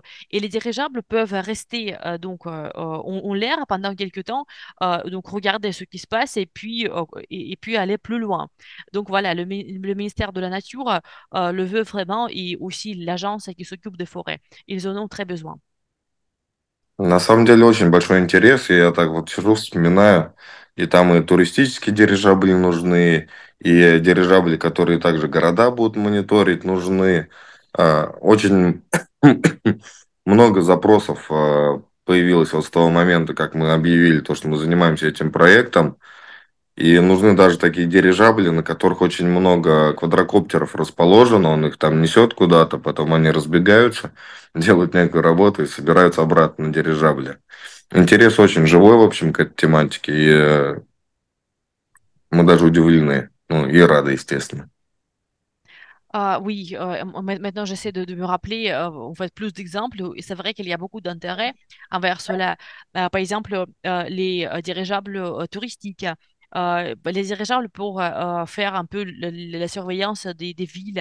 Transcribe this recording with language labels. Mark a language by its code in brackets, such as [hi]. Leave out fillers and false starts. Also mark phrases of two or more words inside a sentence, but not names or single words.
[fr] Et les dirigeables peuvent rester en l'air pendant quelques temps, donc regarder ce qui se passe et puis aller plus loin. Donc voilà, le ministère de la Nature le veut vraiment et aussi l'agence qui s'occupe des forêts. Ils en ont très besoin. [ru] На самом деле очень большой интерес. И я так вот сижу, вспоминаю. И там и туристические дирижабли нужны, и дирижабли, которые также города будут мониторить, нужны. Очень много запросов появилось вот с того момента, как мы объявили то, что мы занимаемся этим проектом. И нужны даже такие дирижабли, на которых очень много квадрокоптеров расположено, он их там несет куда-то, потом они разбегаются, делают некую работу и собираются обратно на дирижабле. Интерес очень живой, в общем, к этой тематике, и мы даже удивлены, ну и рады, естественно. [fr] Oui, maintenant j'essaie de me rappeler en fait plus d'exemples et c'est vrai qu'il y a beaucoup d'intérêt envers cela. Par exemple, les dirigeables touristiques, les dirigeables pour faire un peu la surveillance des villes.